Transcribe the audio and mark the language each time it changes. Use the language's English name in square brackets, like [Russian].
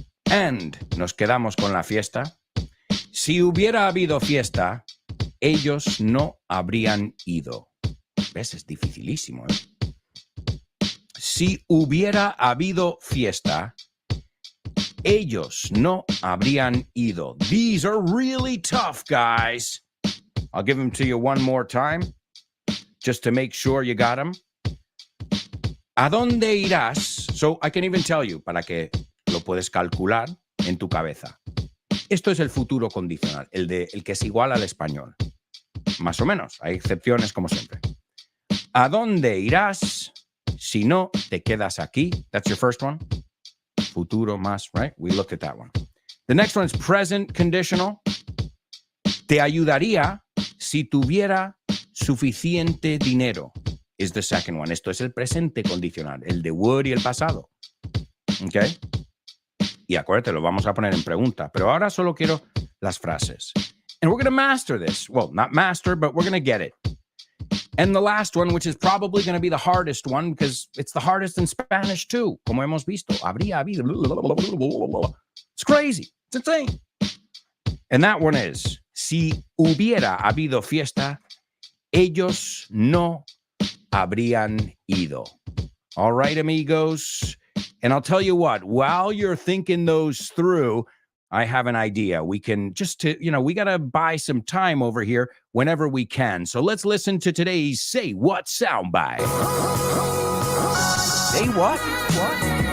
[Spanish] And nos quedamos con la fiesta. Si hubiera habido fiesta, ellos no habrían ido. ¿Ves? Es dificilísimo, ¿eh? Si hubiera habido fiesta, ellos no habrían ido. [English] These are really tough, guys. I'll give them to you one more time, just to make sure you got them. [Spanish] ¿A dónde irás? [English] So I can even tell you, [Spanish] para que lo puedes calcular en tu cabeza. Esto es el futuro condicional, el que es igual al español. Más o menos, hay excepciones como siempre. ¿A dónde irás si no te quedas aquí? [English] That's your first one. [Spanish] Futuro más, [English] right? We looked at that one. The next one is present conditional. [Spanish] Te ayudaría si tuviera suficiente dinero. [English] Is the second one. [Spanish] Esto es el presente condicional, el de would y el pasado. Okay? Y acuérdate, lo vamos a poner en pregunta. Pero ahora solo quiero las frases. [English] And we're going to master this. Well, not master, but we're going to get it. And the last one, which is probably going to be the hardest one, because it's the hardest in Spanish too, [Spanish] como hemos visto. Habría habido. [English] It's crazy. It's insane. And that one is, [Spanish] si hubiera habido fiesta, ellos no habrían ido. [English] All right, amigos. And I'll tell you what, while you're thinking those through, I have an idea. We can just, we got to buy some time over here whenever we can. So let's listen to today's Say What soundbite. Say what? What?